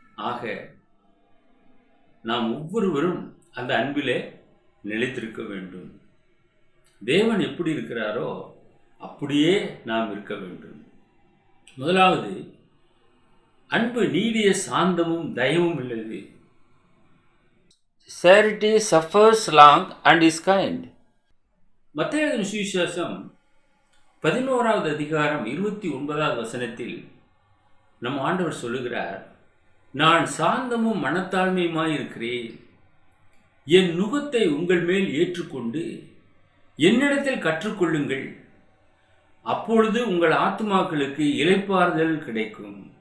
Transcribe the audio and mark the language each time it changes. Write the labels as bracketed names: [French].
[Tamil] ஆக நாம் ஒவ்வொருவரும் அந்த அன்பிலே நிலைத்திருக்க வேண்டும். தேவன் எப்படி இருக்கிறாரோ அப்படியே நாம் இருக்க வேண்டும். முதலாவது, அன்பு நீடிய சாந்தமும் தயவும் உள்ளது. [English] Charity suffers long and is kind. [Tamil] மத்தேயு சுவிசேஷம் 11வது அதிகாரம் 29வது வசனத்தில் நம் ஆண்டவர் சொல்லுகிறார், நான் சாந்தமும் மனத்தாழ்மையுமாயிருக்கிறேன். என் நுகத்தை உங்கள் மேல் ஏற்றுக்கொண்டு என்னிடத்தில் கற்றுக்கொள்ளுங்கள், அப்பொழுது உங்கள் ஆத்துமாக்களுக்கு இளைப்பாறுதல் கிடைக்கும்.